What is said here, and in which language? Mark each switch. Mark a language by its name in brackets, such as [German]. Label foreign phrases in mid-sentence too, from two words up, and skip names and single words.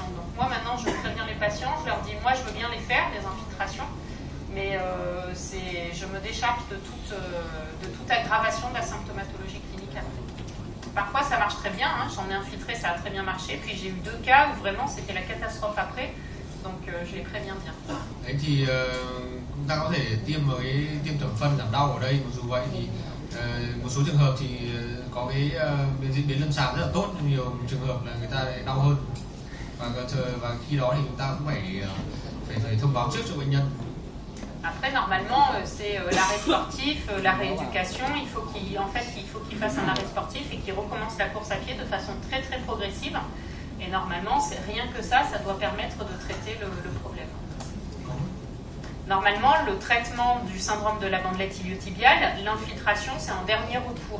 [French] Donc moi maintenant je préviens les patients, je leur dis moi je veux bien les faire, les infiltrations, mais je me décharge de toute aggravation de la symptomatologie clinique après. Parfois ça marche très bien, hein, j'en ai infiltré, ça a très bien marché, puis j'ai eu 2 cas où vraiment c'était la catastrophe après, donc je les préviens bien. [Vietnamese] Đấy thì chúng ta có thể tiêm tẩm phân giảm đau ở đây, mặc dù vậy thì một số trường hợp thì có cái diễn biến lâm sàng rất là tốt, nhưng nhiều trường hợp là người ta lại đau hơn, và khi đó thì chúng ta cũng phải thông báo trước cho bệnh nhân. [French] Après, normalement, c'est l'arrêt sportif, la rééducation. Il faut qu'il fasse un arrêt sportif et qu'il recommence la course à pied de façon très très progressive. Et normalement, c'est rien que ça doit permettre de traiter le problème. Normalement, le traitement du syndrome de la bandelette iliotibiale, l'infiltration, c'est un dernier recours.